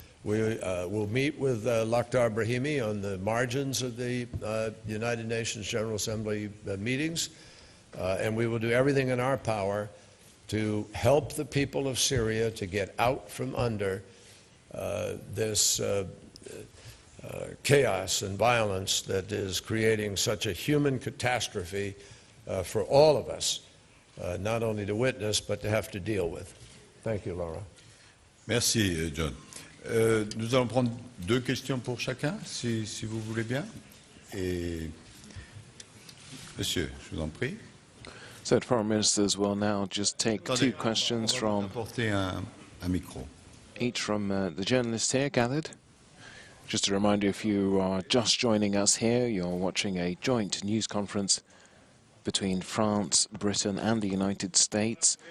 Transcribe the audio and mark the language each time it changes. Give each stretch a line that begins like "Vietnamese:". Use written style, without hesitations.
English: We will meet with Lakhdar Brahimi on the margins of the United Nations General Assembly meetings, and we will do everything in our power to help the people of Syria to get out from under this chaos and violence that is creating such a human catastrophe for all of us, not only to witness, but to have to deal with. Thank you, Laura.
French: Merci, John. Nous allons prendre 2 questions pour chacun, si vous voulez bien. Et monsieur, je vous en prie.
English: So, foreign ministers will now just take 2 questions from
French: Apporter un micro.
English: each from the journalists here gathered. Just a reminder, if you are just joining us here, you're watching a joint news conference between France, Britain and the United States.